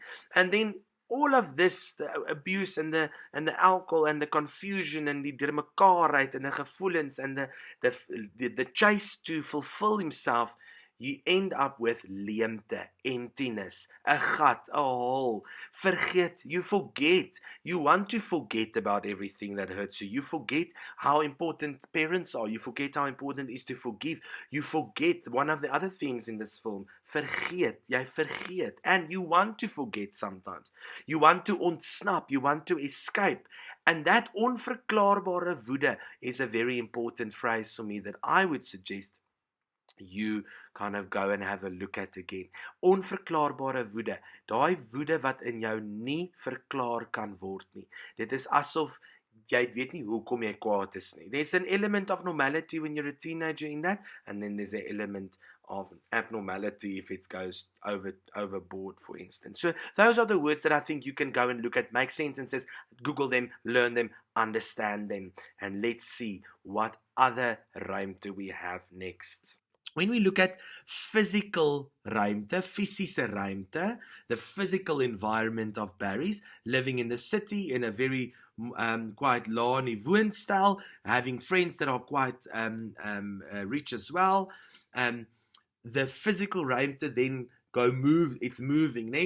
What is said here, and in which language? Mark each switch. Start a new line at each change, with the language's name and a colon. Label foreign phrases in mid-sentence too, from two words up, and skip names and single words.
English: And then all of this, the abuse and the alcohol and the confusion and the deurmekaarheid and the gevoelens and the chase to fulfill himself, you end up with leemte, emptiness, a gat, a hole. Forget, you forget. You want to forget about everything that hurts you. You forget how important parents are. You forget how important it is to forgive. You forget one of the other things in this film.
Afrikaans: Vergeet, jy vergeet.
English: And you want to forget sometimes. You want to ontsnap. You want to escape. And that
Afrikaans: onverklaarbare woede
English: is a very important phrase for me that I would suggest you kind of go and have a look at again.
Afrikaans: Onverklaarbare woede. Daai woede wat in jou nie verklaar kan word nie. Dit is asof jy weet nie hoekom jy kwaad is nie.
English: There's an element of normality when you're a teenager in that, and then there's an element of abnormality if it goes overboard, for instance. So those are the words that I think you can go and look at, make sentences, Google them, learn them, understand them, and let's see what other ruimte we have next. When we look at physical ruimte,
Afrikaans: fisiese ruimte,
English: the physical environment of Barry's, living in the city in a very quite
Afrikaans: lae woonstyl,
English: having friends that are quite rich as well. The physical ruimte then it's moving there.